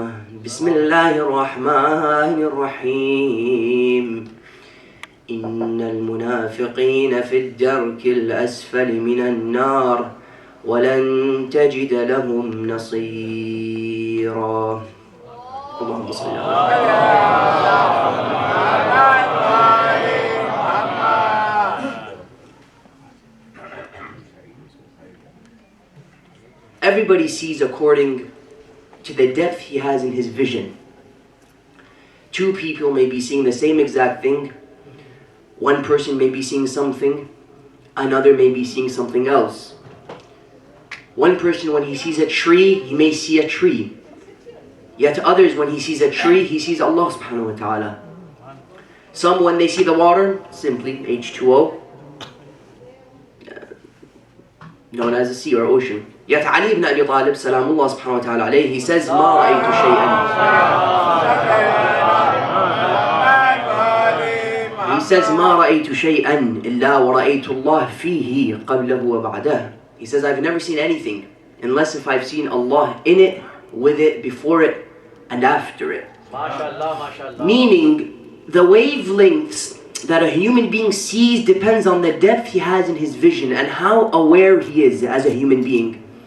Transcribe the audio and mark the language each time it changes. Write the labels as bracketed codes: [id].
[ar] بسم الله الرحمن الرحيم. إن المنافقين في الدرك الأسفل من النار ولن تجد لهم نصيرا. اللهم صل على [en] Everybody sees according to the depth he has in his vision. Two people may be seeing the same exact thing. One person may be seeing something, another may be seeing something else. One person, when he sees a tree, he may see a tree. Yet others, when he sees a tree, he sees Allah subhanahu wa ta'ala. Some, when they see the water, simply H2O, known as a sea or ocean. Yet Ali ibn Abi Talib, salamullah subhanahu wa ta'ala alayhi, he says, [ar] مَا رَأَيْتُ شَيْئًا. [en] He says, [ar] مَا رَأَيْتُ شَيْئًا إِلَّا وَرَأَيْتُ اللَّهِ فِيهِ قَبْلَهُ وَبَعْدَهُ. [en] He says, I've never seen anything unless if I've seen Allah in it, with it, before it, and after it. MashaAllah, MashaAllah. Meaning, the wavelengths that a human being sees depends on the depth he has in his vision and how aware he is as a human being.